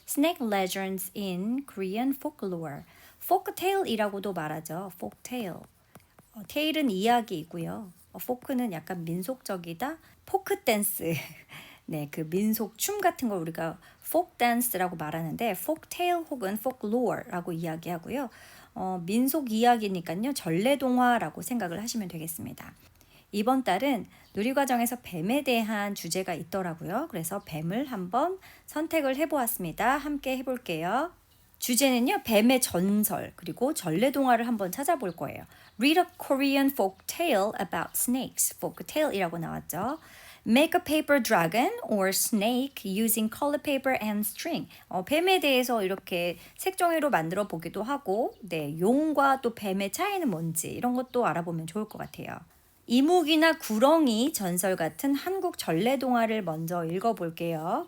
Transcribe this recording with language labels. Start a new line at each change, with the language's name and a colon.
English: Snake legends in Korean folklore.
Korean: folktale이라고도 말하죠. folktale. 테일은 이야기이고요. 포크는 약간 민속적이다. 포크 댄스. 네, 그 민속 춤 같은 걸 우리가 folk dance라고 말하는데 folk tale 혹은 folklore라고 이야기하고요. 민속 이야기니까요. 전래동화라고 생각을 하시면 되겠습니다. 이번 달은 누리과정에서 뱀에 대한 주제가 있더라고요. 그래서 뱀을 한번 선택을 해보았습니다. 함께 해볼게요. 주제는요, 뱀의 전설, 그리고 전래동화를 한번 찾아볼 거예요.
English: Read a Korean folk tale about snakes.
Korean: folk tale이라고 나왔죠.
English: Make a paper dragon or snake using color paper and string.
Korean: 뱀에 대해서 이렇게 색종이로 만들어 보기도 하고, 네, 용과 또 뱀의 차이는 뭔지 이런 것도 알아보면 좋을 것 같아요. 이묵이나 구렁이 전설 같은 한국 전래동화를 먼저 읽어볼게요.